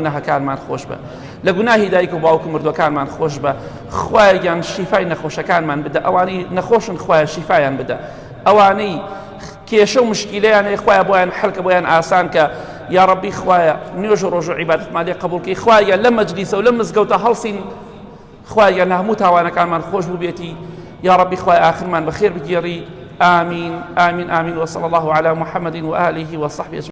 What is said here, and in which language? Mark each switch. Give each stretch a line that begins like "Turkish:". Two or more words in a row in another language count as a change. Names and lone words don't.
Central Kurdish: گوناهەکانمان خۆش بە لە گوناهی دایک و باوک و مردوەکانمان خۆش بە خوایان شیفای نەخۆشەکانمان بدە ئەوانەی نەخۆشن خوایە شیفایان بدە ئەوانەی کێشە و مشکیلەیان هەیە خوایە بۆیان حەلکە بۆیان ئاسان کە
Arabic: یا ڕەبی
Central Kurdish: خوایە نوێژ و ڕۆژ و عیبادەتمان لێ قبوڵکەی خوایە لە مەجلیسە و لە مزگەوتە هەڵسین خوایە لە هەموو تاوانەکانمان خۆش بوو بێتی
Arabic: یا ڕەبی
Central Kurdish: خوای ئاخرمان بەخێر بگێڕی
Arabic: آمين آمين آمين وصلى الله على محمد وآله وصحبه أجمعين.